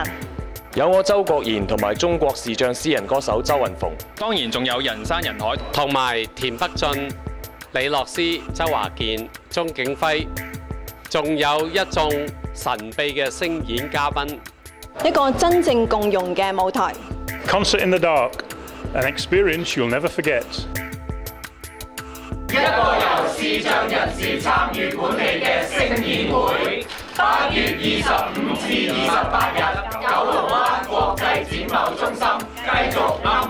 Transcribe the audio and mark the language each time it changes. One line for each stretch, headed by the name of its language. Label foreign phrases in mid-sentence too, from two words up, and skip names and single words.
Cantonese: 有我周國賢同埋中國視像詩人歌手周雲鳳，當然仲有人山人海，同埋田北俊、李樂詩、周華健、鐘景輝，仲有一眾神秘嘅聲演嘉賓，一個真正共融嘅舞台。
English: Concert in the Dark, an experience you'll never forget.
Cantonese: 一個由視像人士參與管理嘅聲演會，8月25至28日，九龍灣國際展貿中心繼續